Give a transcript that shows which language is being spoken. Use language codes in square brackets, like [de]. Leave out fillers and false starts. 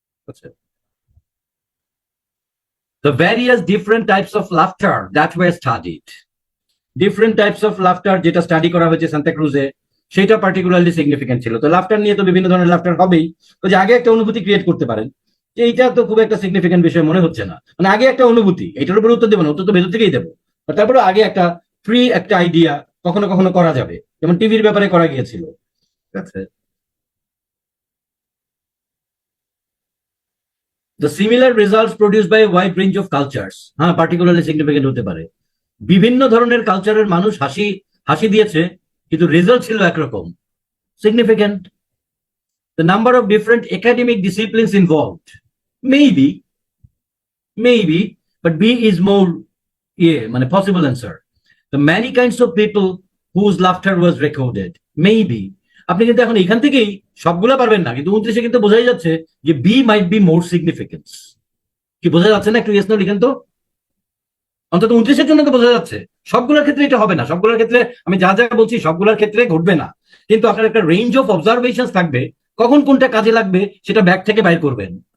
[bn] আচ্ছা, [en] the various different types of laughter [bn] that were studied, [en] different types of laughter [bn] যেটা study করা হয়েছে Santa ক্রুজে, সেটা পার্টিকুলারলি সিগনিফিকেন্ট ছিল। তো লাফটার নিয়ে তো বিভিন্ন ধরনের লাফটার হবেই, তো যে আগে একটা অনুভূতি ক্রিয়েট করতে পারেন যে এইটা তো খুব একটা সিগনিফিকেন্ট বিষয় মনে হচ্ছে না, মানে আগে একটা অনুভূতি, এটার উপর উত্তর দেবো না, উত্তর তো ভেতর থেকেই দেবো, তারপরে আগে একটা ফ্রি একটা আইডিয়া কখনো কখনো করা যাবে, যেমন টিভির ব্যাপারে করা গিয়েছিল। ঠিক আছে, [en] the similar results produced by a wide range of cultures, [bn] হ্যাঁ পার্টিকুলারলি সিগনিফিকেন্ট হতে পারে। বিভিন্ন ধরনের কালচারের মানুষ হাসি হাসি দিয়েছে, কিন্তু রেজাল্ট ছিল একরকম, significant. [en] The number of different academic disciplines involved, maybe, but B is more, [bn] মানে [en] possible answer. The many kinds of people whose laughter was recorded, maybe. [bn] আপনি কিন্তু এখন এখান থেকেই সবগুলা পারবেন না, কিন্তু 29-এ কিন্তু বোঝাই যাচ্ছে যে [en] Be might be more significance. [bn] কি বোঝা যাচ্ছে না? একটু ইয়েস নো লিখেন তো, অন্তত 29-এর জন্য তো বোঝা যাচ্ছে। সবগুলোর ক্ষেত্রে এটা হবে না, সবগুলোর ক্ষেত্রে আমি যা যা বলছি সবগুলোর ক্ষেত্রে ঘটবে না, কিন্তু আপনার একটা [en] range of observation [bn] থাকবে, কখন কোনটা কাজে লাগবে সেটা ব্যাগ থেকে বাইর করবেন।